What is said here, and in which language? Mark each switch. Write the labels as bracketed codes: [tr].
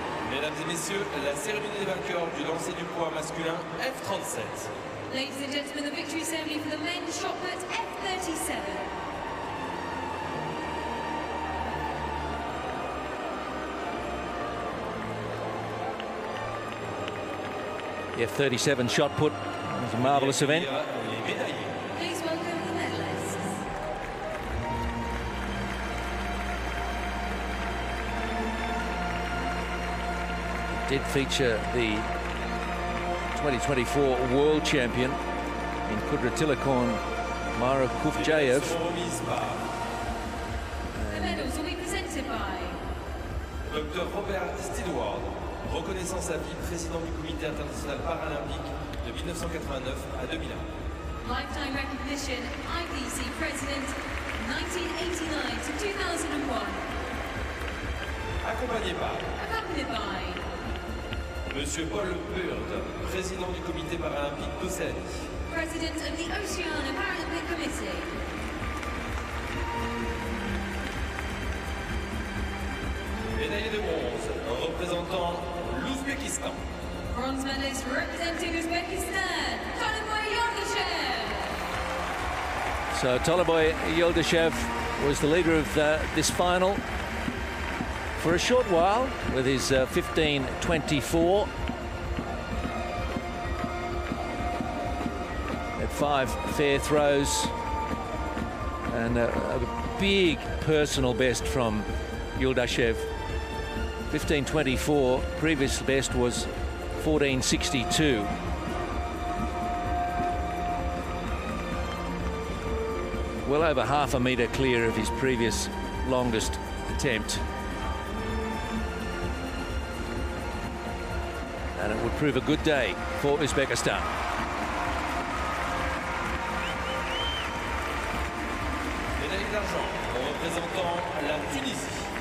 [fr] Mesdames et messieurs, la cérémonie des vainqueurs du lancer du poids masculin F37. [en] Ladies and gentlemen, the victory ceremony for the men's shot put F37. The F37 shot put was a marvellous event. Please welcome the medalists. It did feature the 2024 world champion in Kudratilakon, Mara Kufjayev. The medals will be presented by [fr] Dr Robert Stidward, reconnaissant sa vie président du comité international paralympique de 1989 à 2001. [en] Lifetime recognition, IPC president, 1989 to 2001. [fr] Accompagné par [en] Accompanied by [fr] Monsieur Paul Beard, président du comité paralympique d'Océanie. [en] President of the Oceania Paralympic Committee. [fr] Médaillé de bronze, représentant l'Ouzbékistan. [en] Bronze medalist representing Uzbekistan, Toliboy Yoldashev. So Toliboy Yoldashev was the leader of this final for a short while with his 15.24. At 5 fair throws. And a big personal best from Yuldashev. 15.24. Previous best was 14.62. Well over half a metre clear of his previous longest attempt. And it would prove a good day for Uzbekistan. [fr] Médaille d'argent représentant la Tunisie.